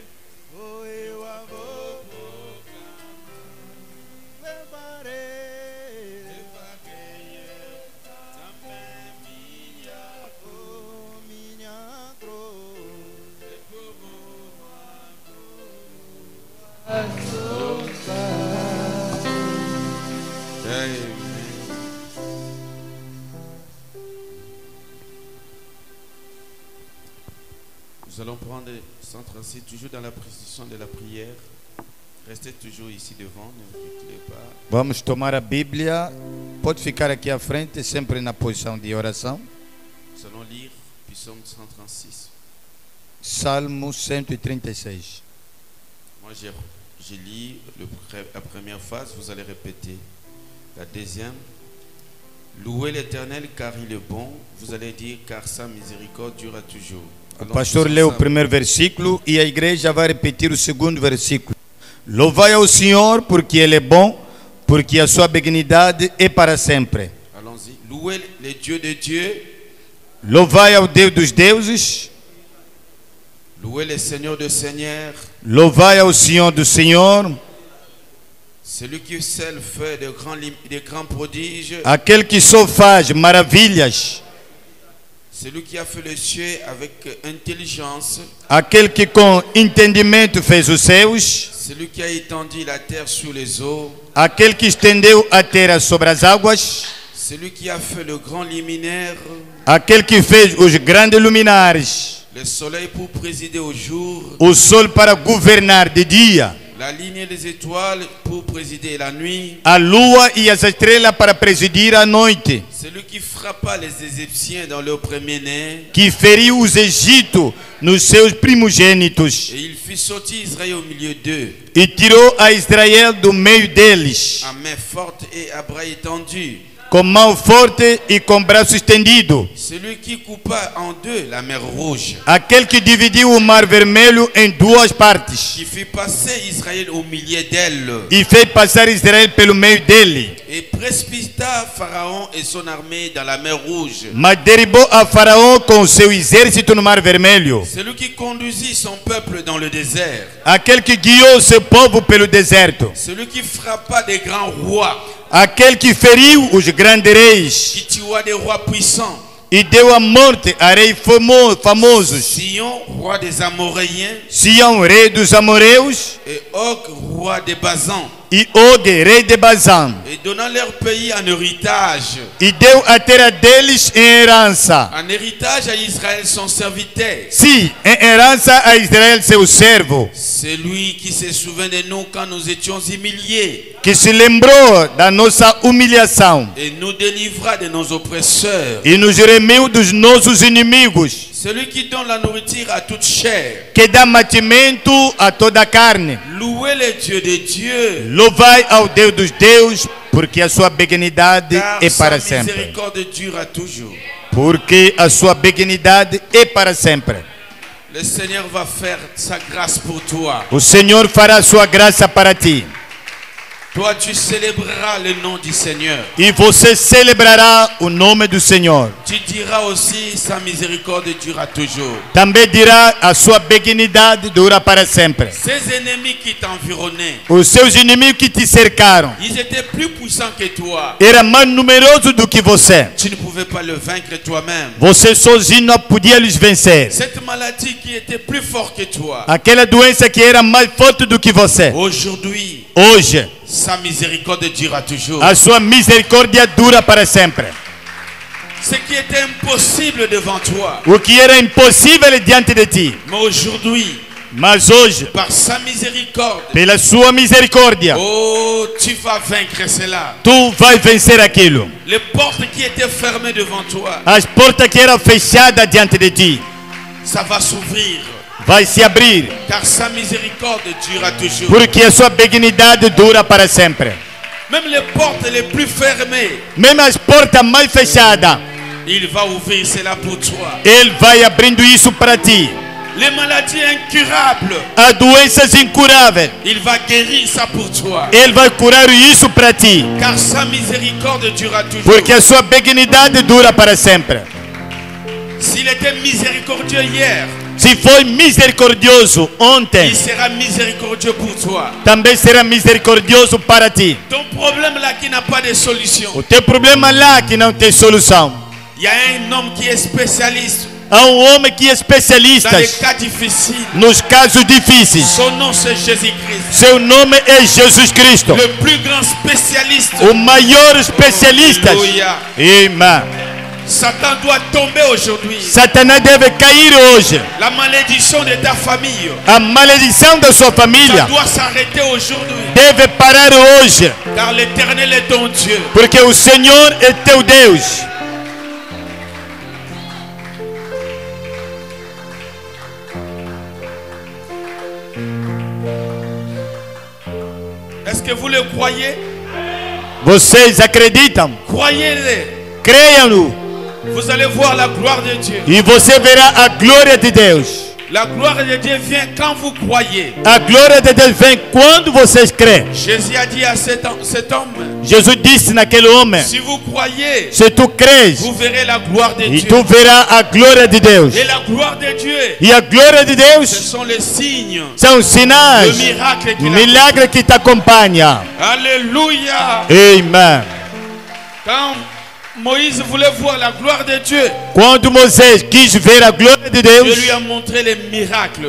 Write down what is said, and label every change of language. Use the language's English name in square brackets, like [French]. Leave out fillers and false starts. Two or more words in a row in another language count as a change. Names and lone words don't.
[Portuguese] Oh, eu a vou levarei eu também minha cruz de por uma coroa. [French] Nous allons prendre centre assis toujours dans la précision de la prière. Restez toujours ici devant, ne reculez pas. [Portuguese] Vamos tomar a Bíblia. Pode ficar aqui à frente, sempre na posição de oração. [French] Nous allons lire Psaume 136. [Portuguese] Salmo 136. [French] Moi, je lis la première phase, vous allez répéter. La deuxième, louez l'Éternel car il est bon. Vous allez dire car sa miséricorde durera toujours. [Portuguese] O pastor leu o primeiro versículo e a igreja vai repetir o segundo versículo. Louvai ao Senhor porque Ele é bom, porque a sua benignidade é para sempre. [French] Allons-y. Louez le Dieu de Dieu. [Portuguese] Louvai ao Deus dos deuses. [French] Louez le Seigneur de Seigneurs. [Portuguese] Louvai ao Senhor do Senhor. [French] Celui qui seul fait de grands prodiges. [Portuguese] Aquele que só faz maravilhas. [French] Celui qui a fait le ciel avec intelligence. [Portuguese] Aquele que com entendimento fez os céus. [French] Celui qui a étendu la terre sur les eaux. [Portuguese] Aquele que estendeu a terra sobre as águas. [French] Celui qui a fait le grand luminaire. [Portuguese] Aquele que fez os grandes luminares. [French] Le soleil pour présider au jour. [Portuguese] O sol para governar de dia. [French] La ligne des étoiles pour présider la nuit. [Portuguese] A lua e as estrelas para presidir a noite. [French] Celui qui frappa les Égyptiens dans leur premier-né. [Portuguese] Que feriu os egípcios nos seus primogênitos. [French] Et il fit sortir Israël au milieu d'eux. [Portuguese] E tirou a Israel do meio deles. [French] À main forte et à bras étendus. [Portuguese] Com mão forte e com braço estendido. [French] Celui qui coupa en deux la mer rouge. [Portuguese] Aquele que dividiu o mar vermelho em duas partes. [French] Qui fit passer Israël au milieu d'elles. [Portuguese] E fez passar Israel pelo meio dele. [French] Et précipita Pharaon et son armée dans la mer rouge. [Portuguese] Mas derribou a Faraó com o seu exército no mar vermelho. [French] Celui qui conduisit son peuple dans le désert. [Portuguese] Aquele que guiou seu povo pelo deserto. [French] Celui qui frappa des grands rois. [Portuguese] Aquele que feriu os grandes reis. [French] Qui tua des rois puissants. [Portuguese] e deu a morte a reis famosos. [French] Sion, roi des Amoréens, [Portuguese] Sião, rei dos amoreus, [French] et Og, roi des Bazans, [Portuguese] e Og, rei de Bazã, [French] et donnant leur pays en héritage. [Portuguese] e deu a terra deles em herança. [French] En héritage à Israël son serviteur. [Portuguese] Sim, em herança a Israel seu servo, [French] C'est lui qui se souvient de nous quand nous étions humiliés [Portuguese] que se lembrou da nossa humilhação [French] et nous délivra de nos oppresseurs. [Portuguese] e nos remiu dos nossos inimigos, [French] Celui qui donne la nourriture à toute chair. [Portuguese] que dá mantimento a toda a carne. [French] Louez le Dieu des dieux, [Portuguese] Louvai ao Deus dos deuses, porque a sua benignidade [French] car [Portuguese] é [French] sa [Portuguese] para sempre. [French] miséricorde dure à toujours. [Portuguese] Porque a sua benignidade é para sempre. [French] Le Seigneur va faire sa grâce pour toi. [Portuguese] O Senhor fará a sua graça para ti. [French] Toi, tu célébreras le nom du Seigneur. [Portuguese] E você celebrará o nome do Senhor. [French] Tu diras aussi sa miséricorde dure à toujours. [Portuguese] Também dirá a sua benignidade dura para sempre. [French] Ces ennemis qui t'environnaient, [Portuguese] Os seus inimigos que te cercaram [French] ils étaient plus puissants que toi. [Portuguese] eram mais numerosos do que você. [French] Tu ne pouvais pas le vaincre toi-même. [Portuguese] Você sozinho não podia lhes vencer. [French] Cette maladie qui était plus forte que toi, [Portuguese] Aquela doença que era mais forte do que você. [French] aujourd'hui, [Portuguese] Hoje, [French] sa miséricorde durera toujours. [Portuguese] a sua misericórdia dura para sempre. [French] Ce qui était impossible devant toi, [Portuguese] O que era impossível diante de ti. [French] mais aujourd'hui, [Portuguese] Mas hoje, [French] par sa miséricorde, [Portuguese] pela sua misericórdia, [French] oh, tu vas vaincre cela. [Portuguese] tu vai vencer aquilo. [French] Les portes qui étaient fermées devant toi, [Portuguese] As portas que eram fechadas diante de ti [French] ça va s'ouvrir, [Portuguese] vai se abrir, [French] car sa miséricorde durera toujours. [Portuguese] porque a sua benignidade dura para sempre. [French] Même les portes les plus fermées, [Portuguese] Mesmo as portas mais fechadas, [French] il va ouvrir cela pour toi. [Portuguese] ele vai abrindo isso para ti. [French] Les maladies incurables, [Portuguese] As doenças incuráveis, [French] il va guérir ça pour toi. [Portuguese] ele vai curar isso para ti, [French] Car sa miséricorde durera toujours. [Portuguese] porque a sua benignidade dura para sempre. [French] S'il était miséricordieux hier, [Portuguese] Se foi misericordioso ontem, [French] il sera miséricordieux pour toi. [Portuguese] também será misericordioso para ti. [French] Ton problème là qui n'a pas de solution, [Portuguese] O teu problema lá que não tem solução. [French] il y a un homme qui est spécialiste [Portuguese] Há homem que é especialista [French] dans les cas difficiles. [Portuguese] nos casos difíceis. [French] Son nom c'est Jésus-Christ. [Portuguese] Seu nome é Jesus Cristo, [French] Le plus grand spécialiste. [Portuguese] o maior especialista. [French] Alléluia. [Portuguese] Amen. [French] Satan doit tomber aujourd'hui. [Portuguese] Satanás deve cair hoje. [French] La malédiction de ta famille, [Portuguese] A maledição da sua [French] ça [Portuguese] família [French] doit s'arrêter aujourd'hui. [Portuguese] deve parar hoje, [French] Car l'Éternel est ton Dieu. [Portuguese] porque o Senhor é teu Deus. [French] Est-ce que vous le croyez? [Portuguese] Vocês acreditam? [French] Croyez-le. [Portuguese] Creiam-no [French] Vous allez voir la gloire de Dieu. [Portuguese] e você verá a glória de Deus. [French] La gloire de Dieu vient quand vous croyez. [Portuguese] A glória de Deus vem quando vocês creem. [French] Jésus a dit à cet homme, [Portuguese] Jesus disse naquele homem: [French] si vous croyez, [Portuguese] se tu crês, [French] vous verrez la gloire de [Portuguese] e [French] Dieu. [Portuguese] tu verás a glória de Deus. [French] Et la gloire de Dieu, [Portuguese] E a glória de [French] ce [Portuguese] Deus [French] sont les signes, [Portuguese] são [French] le [Portuguese] sinais, [French] miracle qu'il a. [Portuguese] milagre que te acompanha. [French] Alléluia. [Portuguese] Amen. [French] Quand Moïse voulait voir la gloire de Dieu, [Portuguese] Quando Moisés quis ver a glória de [French] Dieu [Portuguese] Deus, [French] lui a montré les miracles.